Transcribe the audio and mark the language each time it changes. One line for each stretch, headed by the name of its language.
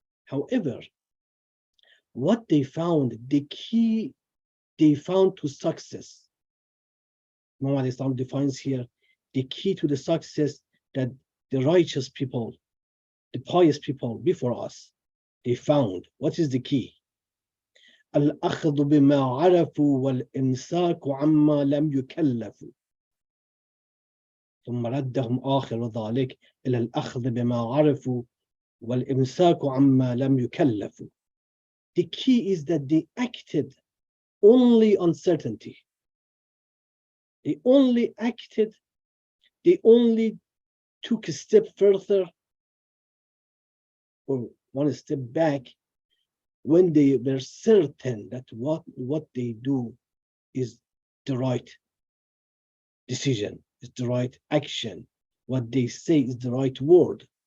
English: However, what they found, the key they found to success, Imam Islam defines here the key to the success that the righteous people, the pious people before us, they found. What is the key?
Arabic: الأخذ بما عرفوا والإمساك عما لم يكلفوا. ثم ردهم آخر ذلك إلى الأخذ بما عرفوا والإمساك عما لم يكلفوا.
English: The key is that they acted only on certainty. They only acted, they only took a step further or one step back when they were certain that what they do is the right decision, is the right action, what they say is the right word.